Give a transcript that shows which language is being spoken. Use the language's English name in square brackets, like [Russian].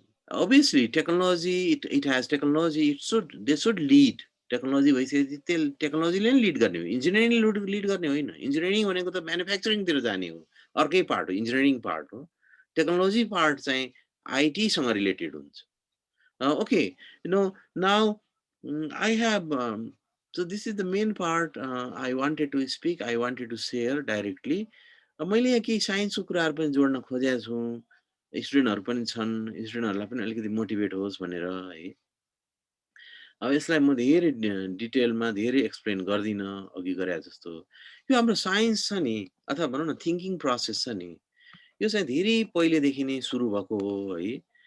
[English] obviously technology, it has technology, they should lead. [Nepali] Technology भइसकेपछि टेक्नोलोजीले नै लिड गर्ने हो, इन्जिनियरिङले लिड गर्ने होइन। इन्जिनियरिङ भनेको त म्यानुफ्याक्चरिङतिर जाने हो, अर्कै पार्ट हो, इन्जिनियरिङ पार्ट हो। टेक्नोलोजी पार्ट चाहिँ आइटीसँग रिलेटेड हुन्छ। Okay, [English] now I have so this is the main part I wanted to speak, I wanted to share directly. [Nepali] मैले यहाँ केही साइन्सको कुराहरू पनि जोड्न खोजेको छु, स्टुडेन्टहरू पनि छन्, स्टुडेन्टहरूलाई पनि अलिकति मोटिभेट होस् भनेर है। अब यसलाई म धेरै डिटेलमा धेरै एक्सप्लेन गर्दिनँ अघि गरे जस्तो। यो हाम्रो साइन्स छ नि, अथवा भनौँ न थिङ्किङ प्रोसेस छ नि, यो चाहिँ धेरै पहिलेदेखि नै सुरु भएको हो है।